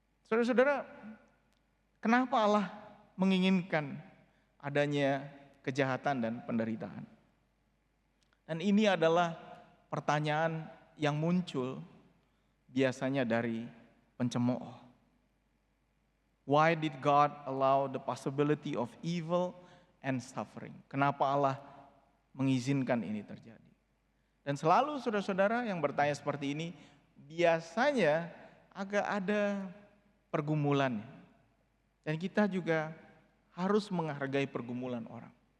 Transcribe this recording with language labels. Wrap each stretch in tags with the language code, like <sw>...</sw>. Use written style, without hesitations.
<id>Saudara-saudara, kenapa Allah menginginkan adanya kejahatan dan penderitaan? Dan ini adalah pertanyaan yang muncul biasanya dari pencemooh.</id> <en>Why did God allow the possibility of evil and suffering?</en> <id>Kenapa Allah mengizinkan ini terjadi? Dan selalu saudara-saudara yang bertanya seperti ini, biasanya agak ada pergumulan. Dan kita juga harus menghargai pergumulan orang.</id>